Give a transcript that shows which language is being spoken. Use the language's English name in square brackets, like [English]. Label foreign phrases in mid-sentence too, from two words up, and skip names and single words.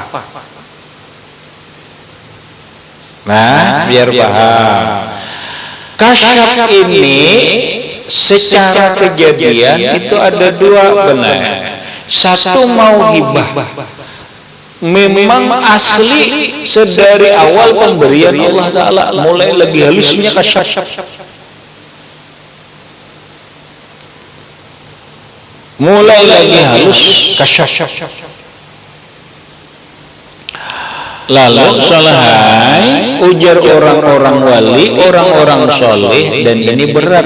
[Indonesian] Nah, biar paham. Kasyaf ini secara kejadian itu ada dua benar. Satu mauhibah. Memang asli sedari awal pemberian Allah Ta'ala, mulai lagi halusnya kasyaf. Mulai lagi halus kasyaf. [Banjar] Lalu salahai ujar orang-orang wali, orang-orang soleh, dan ini berat.